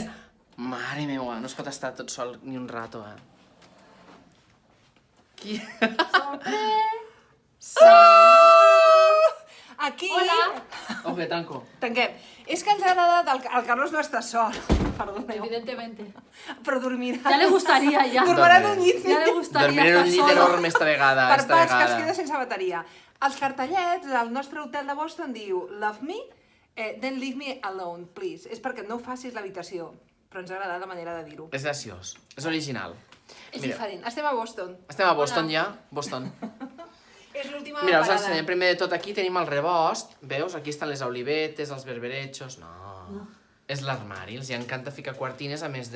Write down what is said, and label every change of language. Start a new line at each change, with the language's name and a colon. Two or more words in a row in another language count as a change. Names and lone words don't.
Catalan: Mare meua, no es pot estar tot sol ni un rato, Qui? Aquí... Hola. Ok, tanco. Tanquem. És que ens ha agradat... El Carlos no està sol. Perdoneu.
Spanish: Evidentemente.
Catalan: Però dormirà...
Spanish: Ya le gustaría, ya.
Catalan: Dormirà en un llit.
Spanish: Ya le gustaría
Catalan: Dormiré en un llit
Spanish: estar solo.
Catalan: enorme esta vegada, Per esta parts, que es vegada. queda sense bateria. Els cartellets del nostre hotel de Boston diu
English: Love me, then leave me alone, please.
Catalan: És perquè no facis l'habitació. Però ens ha agradat la manera de dir-ho. És graciós, és original. És Mira. diferent. Estem a Boston. Estem a Boston ja? Boston. És l'última Mira, us parada. ensenyem primer de tot aquí, tenim el rebost. Veus? Aquí estan les olivetes, els berberechos... No. És l'armari, els encanta ficar quartines a més de